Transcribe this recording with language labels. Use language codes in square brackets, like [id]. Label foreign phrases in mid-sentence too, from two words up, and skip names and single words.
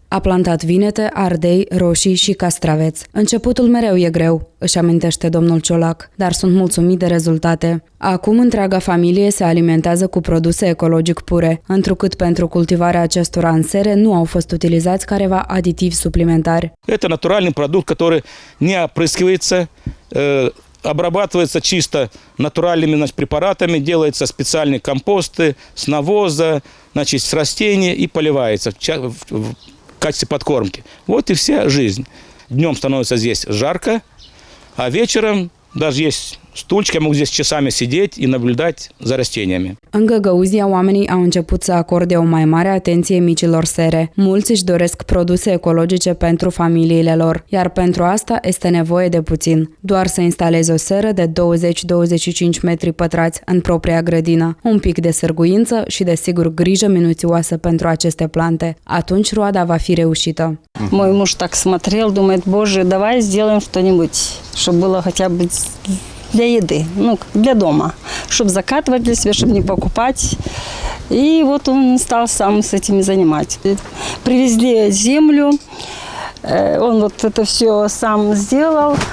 [ro] A plantat vinete, ardei, roșii și castraveți. Începutul mereu e greu, își amintește domnul Ciolac, dar sunt mulțumit de rezultate. Acum întreaga familie se alimentează cu produse ecologic pure, întrucât pentru cultivarea acestora în sere nu au fost utilizați careva aditivi suplimentari. [ru] Это натуральный продукт, который не опрыскивается, обрабатывается чисто натуральными препаратами, делаются специальные компосты с навоза, с растений и поливается в качестве подкормки. Вот и вся жизнь. Днем становится здесь жарко, а вечером даже есть стульчики, я могу здесь часами сидеть и наблюдать за растениями. [ro] În Găgăuzia, oamenii au început să acorde o mai mare atenție micilor sere. Mulți își doresc produse ecologice pentru familiile lor, iar pentru asta este nevoie de puțin. Doar să instalezi o seră de 20-25 metri pătrați în propria grădină, un pic de sârguință și, desigur, grijă minuțioasă pentru aceste plante. Atunci roada va fi reușită. [ru] Мой муж так смотрел, думает, боже, давай сделаем что-нибудь, чтобы было хотя бы для еды, для дома, чтобы закатывать для себя, чтобы не покупать. И вот он стал сам с этим занимать. Привезли землю, он вот это все сам сделал.